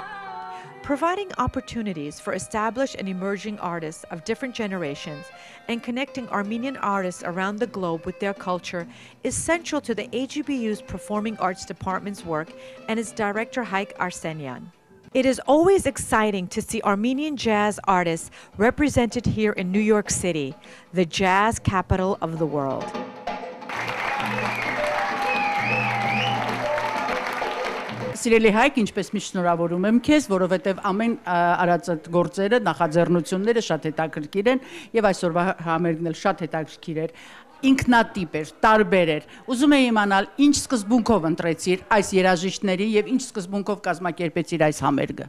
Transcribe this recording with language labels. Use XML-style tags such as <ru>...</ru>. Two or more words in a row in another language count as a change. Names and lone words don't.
<en>Providing opportunities for established and emerging artists of different generations and connecting Armenian artists around the globe with their culture is central to the AGBU's Performing Arts Department's work and its director, Haik Arsenian. It is always exciting to see Armenian jazz artists represented here in New York City, the jazz capital of the world.</en> <hy>Սիրելի Հայկ, ինչպես միշտ շնորհավորում եմ քեզ, որովհետև ամեն արածդ գործերը, նախաձեռնությունները շատ հետաքրքիր են եւ այսօրվա համերգն էլ շատ հետաքրքիր էր, ինքնատիպ էր, տարբեր էր։ Ուզում եի իմանալ, ինչ սկզբունքով ընտրեցիր այս երաժիշտների եւ ինչ սկզբունքով կազմակերպեցիր այս համերգը։</hy>